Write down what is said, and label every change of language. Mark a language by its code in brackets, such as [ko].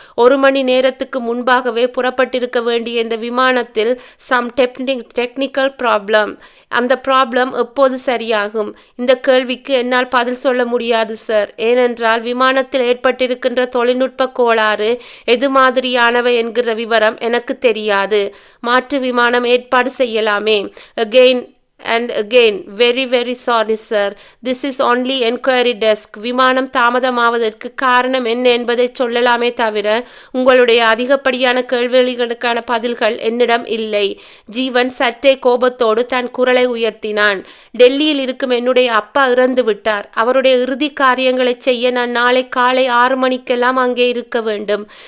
[ta] 1 மணி நேரத்துக்கு முன்பாகவே புறப்பட்டிருக்க வேண்டிய இந்த விமானத்தில் [en] Some technical problem. [ta] அந்த ப்ராப்ளம் எப்போது சரியாகும்? இந்த கேள்விக்கு என்னால் பதில் சொல்ல முடியாது சார். ஏனென்றால் விமானத்தில் ஏற்பட்டிருக்கின்ற தொழில்நுட்ப கோளாறு எது மாதிரியானவை என்கிற விவரம் எனக்கு தெரியாது. மாற்று விமானம் ஏற்பாடு செய்யலாமே. [en] Again and again, very sorry sir. This is only enquiry desk. [ta] விமானம் தாமதமாவதற்கு காரணம் என்ன என்பதை சொல்லலாமே தவிர உங்களுடைய அதிகப்படியான கேள்விகளுக்கான பதில்கள் என்னிடம் இல்லை. ஜீவன் சற்றே கோபத்தோடு தன் குரலை உயர்த்தினான். டெல்லியில் இருக்கும் என்னுடைய அப்பா இறந்து விட்டார். அவருடைய இறுதி காரியங்களை செய்ய நான் நாளை காலை 6 மணிக்கெல்லாம் அங்கே இருக்க வேண்டும்.